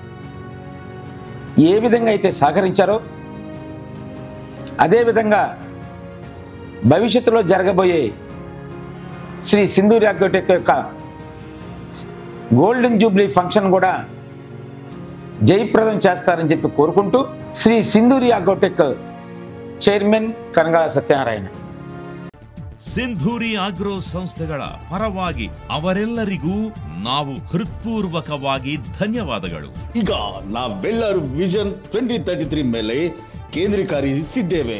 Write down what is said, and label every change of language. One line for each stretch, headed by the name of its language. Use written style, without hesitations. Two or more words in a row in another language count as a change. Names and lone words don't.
Telugu: ఏ విధంగా అయితే సహకరించారో అదేవిధంగా భవిష్యత్తులో జరగబోయే శ్రీ సింధూరి ఆగ్రోటెక్ యొక్క
English: golden jubilee function
Telugu: కూడా జయప్రదం చేస్తారని చెప్పి కోరుకుంటూ శ్రీ సింధూరి ಆಗ್ರೋಟೆಕ್ ಚೇರ್ಮನ್ ಕನಗಾಲ ಸತ್ಯನಾರಾಯಣ.
Kannada: ಸಿಂಧೂರಿ ಆಗ್ರೋ ಸಂಸ್ಥೆಗಳ ಪರವಾಗಿ ಅವರೆಲ್ಲರಿಗೂ ನಾವು ಹೃತ್ಪೂರ್ವಕವಾಗಿ ಧನ್ಯವಾದಗಳು. ಈಗ ನಾವೆಲ್ಲರೂ ವಿಷನ್ 2033 ಮೇಲೆ ಕೇಂದ್ರೀಕರಿಸಿದ್ದೇವೆ.